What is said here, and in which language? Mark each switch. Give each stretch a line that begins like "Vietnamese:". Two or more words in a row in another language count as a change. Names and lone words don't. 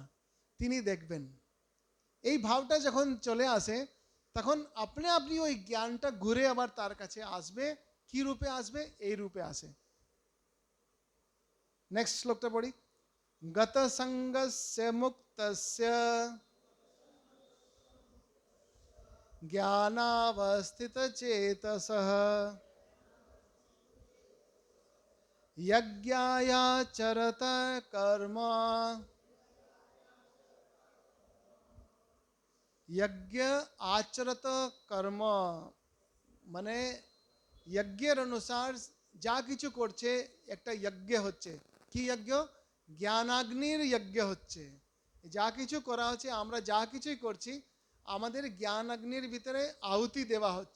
Bangla: তিনি দেখবেন এই ভাবটা যখন চলে আসে, তখন আপনি ওই জ্ঞানটা ঘুরে আবার তার কাছে আসবে। কি রূপে আসবে? এই রূপে আসে। নেক্সট শ্লোকটা পড়ি।
Sanskrit: गत सङ्गस्य मुक्तस्य ज्ञानावस्थित चेतसः यज्ञायाचरत कर्म। यज्ञ आचरत कर्म
Bangla: মানে যজ্ঞের অনুসার যা কিছু করছে একটা যজ্ঞ হচ্ছে। কি যজ্ঞ? জ্ঞানাগ্নির যজ্ঞ হচ্ছে। যা কিছু করা হচ্ছে, আমরা যা কিছুই করছি, আমাদের জ্ঞানাগ্নির ভিতরে আহুতি দেওয়া হচ্ছে।